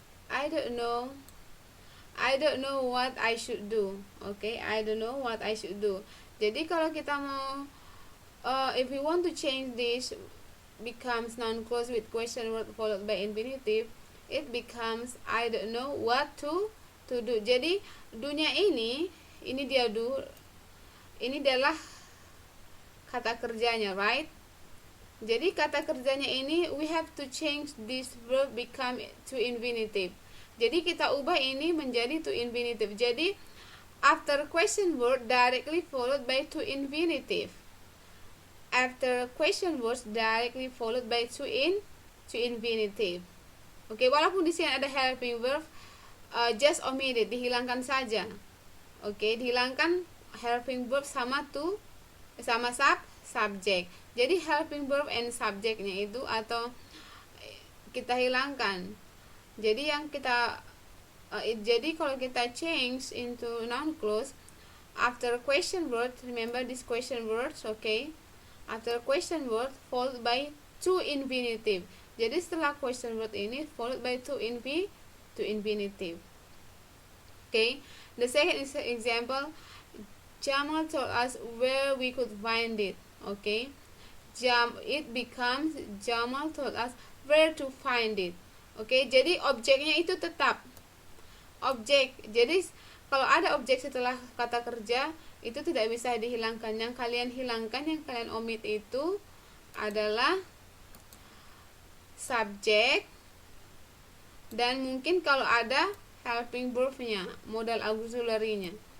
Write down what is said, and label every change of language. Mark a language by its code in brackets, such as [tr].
[en] I don't know I don't know what I should do. Okay, I don't know what I should do. [id] Jadi kalau kita mau [en] if we want to change this becomes noun clause with question word followed by infinitive, it becomes I don't know what to do. [id] Jadi dunia ini dia do, ini adalah kata kerjanya, [en] right? [id] Jadi kata kerjanya ini [en] we have to change this verb become to infinitive. [id] Jadi kita ubah ini menjadi to infinitive. [en] Jadi after question word directly followed by to infinitive. After question words directly followed by to infinitive. [id] Oke, walaupun di sini ada helping verb, [en] just omit it, [id] dihilangkan saja. Oke, dihilangkan helping verb sama to sama subject. Jadi helping verb and subjectnya itu atau kita hilangkan. Jadi yang kita jadi kalau kita [en] change into noun clause after question word, remember this question words, okay? After question word followed by to infinitive. [id] Jadi setelah [en] question word ini followed by to infinitive. Okay? The second example, Jamal told us where we could find it. Okay? It becomes Jamal told us where to find it. [id] Okay? Jadi objeknya itu tetap objek. Jadi kalau ada objek setelah kata kerja itu tidak bisa dihilangkan. Yang kalian hilangkan, yang kalian omit itu adalah subjek dan mungkin kalau ada helping verb-nya, modal auxiliary-nya.